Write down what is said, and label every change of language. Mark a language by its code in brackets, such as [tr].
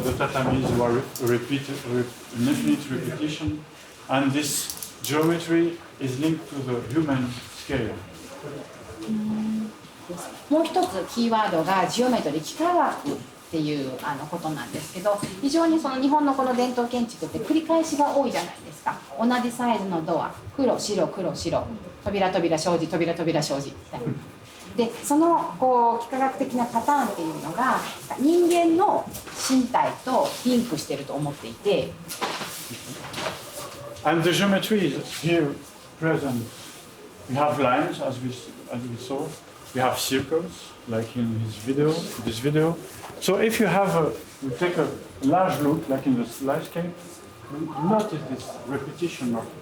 [en] The tatamis were repeated, an infinite repetition, and this geometry is linked to the human scale. [ja] もう一つキーワードがジオメトリー、幾何学っていうことなんですけど、非常にその日本のこの伝統建築って繰り返しが多いじゃないですか。同じサイズのドア、黒白黒白、扉扉障子扉扉障子みたいな。でその幾何学的なパターンっていうのが人間の身体とリンクしてると思っていて。 [en] And the geometry is here present. We have lines, as we saw. We have circles, like in this video. So if you take a large look, like in the landscape, you notice this repetition